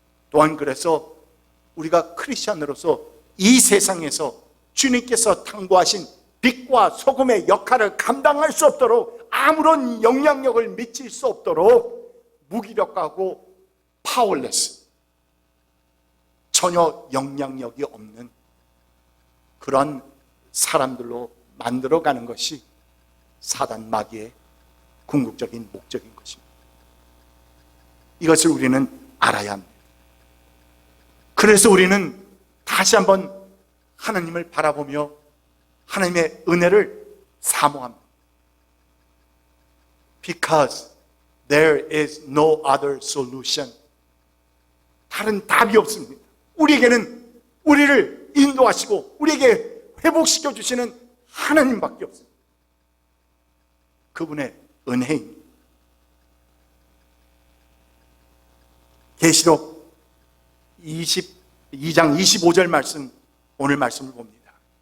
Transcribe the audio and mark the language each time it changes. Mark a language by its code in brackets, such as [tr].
[ko] 또한 그래서 우리가 크리스천으로서 이 세상에서 주님께서 탕구하신 빛과 소금의 역할을 감당할 수 없도록, 아무런 영향력을 미칠 수 없도록 무기력하고 파워레스, 전혀 영향력이 없는 그런 사람들로 만들어가는 것이 사단 마귀의 궁극적인 목적인 것입니다. 이것을 우리는 알아야 합니다. 그래서 우리는 다시 한번 하나님을 바라보며 하나님의 은혜를 사모합니다. [en] Because there is no other solution. [ko] 다른 답이 없습니다. 우리에게는 우리를 인도하시고 우리에게 회복시켜 주시는 하나님밖에 없습니다. 그분의 은혜입니다. 계시록 22장 25절 말씀, 오늘 말씀을 봅니다.